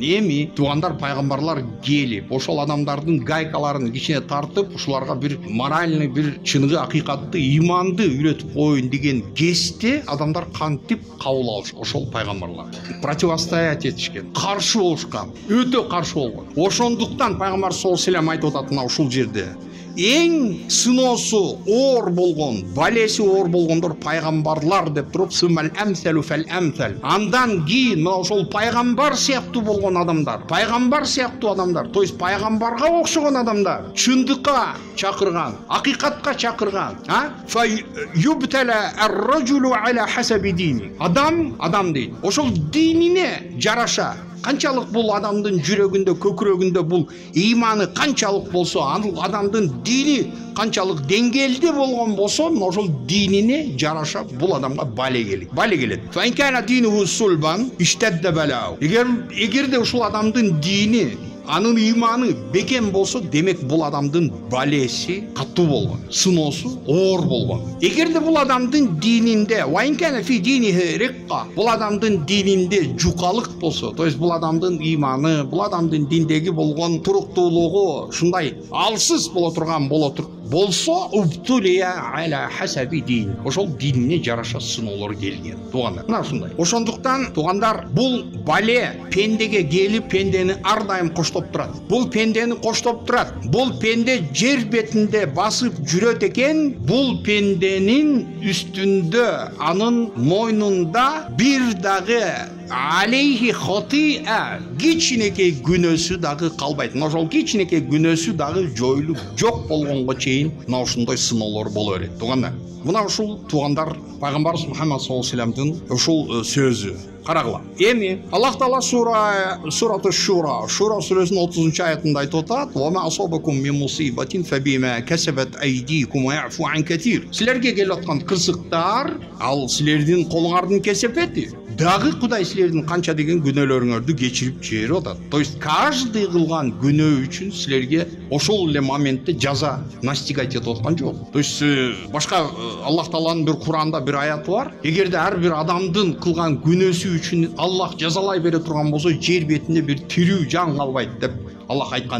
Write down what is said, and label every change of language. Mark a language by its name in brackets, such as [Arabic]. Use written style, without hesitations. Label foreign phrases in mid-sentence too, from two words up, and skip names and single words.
[Kyrgyz] Эми туугандар, пайгамбарлар келип, ошол адамдардын гайкаларын кичине тартып, ушуларга бир моральный, бир чыныгы акыйкатты, иманды үйрөтүп коеюн деген кезде адамдар кантип кабыл алыш, ошол пайгамбарлар противостоять этишкен, каршы болушкан, өтө каршы болгон. Ошондуктан пайгамбар [Arabic] صلى الله عليه وسلم [Kyrgyz] айтып атат мына ушул жерде, эң сыноосу оор болгон, балеси оор болгондор пайгамбарлар деп туруп, [Arabic] ثم الأمثل فالأمثل. [Kyrgyz] Андан кийин мына ошол пайгамбар сыяктуу болгон адамдар, пайгамбар сыяктуу адамдар, то есть пайгамбарга окшогон адамдар, чындыкка чакырган, акыйкатка чакырган, [Arabic] فيبتلى الرجل على حسب دينه. [Kyrgyz] Адам дейт. Ошол динине жараша, канчалык бул адамдын жүрөгүндө, көкүрөгүндө бул иманы канчалык болсо, анын адамдын дини канчалык деңгээлде болгон болсо, ошол динине жараша бул адамга бале келет. [Arabic] فإن كان دينه صلبا اشتد بلاؤه. [Kyrgyz] Эгерде ушул адамдын дини, анын иманы бекем болсо, демек бул адамдын балеси катуу болгон, сыноосу оор болгон. Эгерде бул адамдын дининде, [Arabic] وإن كان في دينه رقة, [Kyrgyz] бул адамдын дининде жукалык болсо, то есть бул адамдын иманы, бул адамдын диндеги болгон туруктуулугу ушундай алсыз боло турган болсо, [Arabic] ابتلي على حسب دين. [Kyrgyz] Ошол динине жараша сыноолор келген. Туугандар, мына ушундай. Ошондуктан туугандар, бул бале пендеге келип, пендени ар дайым коштоп турат. Бул пендени коштоп турат. Бул пенде жер бетинде басып жүрөт экен. Бул пенденин үстүндө, анын мойнунда бир дагы [Arabic] عليه خطيئة, [Kyrgyz] кичинекей күнөөсү дагы калбайт. Ошол кичинекей күнөөсү дагы жоюлуп жок болгонго чейин мына ушундай сыноолор боло берет. Туугандар, мына ушул туугандар пайгамбар Мухаммад [Arabic] صلى الله عليه وسلم [Kyrgyz] ушул сөзү. Карагыла. Эми Аллах Таала сураты Шура сүрөсүнүн 30-аятында айтып атат: [Arabic] "وما أصابكم من مصيبة فبما كسبت أيديكم ويعفو عن كثير." [Kyrgyz] Силерге келип аткан кырсыктар, ал силердин колуңардын кесепети. Дагы Кудай силердин канча деген күнөөлөрүңөрдү кечирип жиберип атат. То есть каждый кылган күнөө үчүн силерге ошол эле моментте жаза настигать этип аткан жок. То есть башка Аллах Тааланын бир Куранда бир аяты бар. Эгерде ар бир адамдын кылган күнөөсү үчүн Аллах жазалай бере турган болсо, жер бетинде бир тирүү жан калбайт деп Аллах айткан.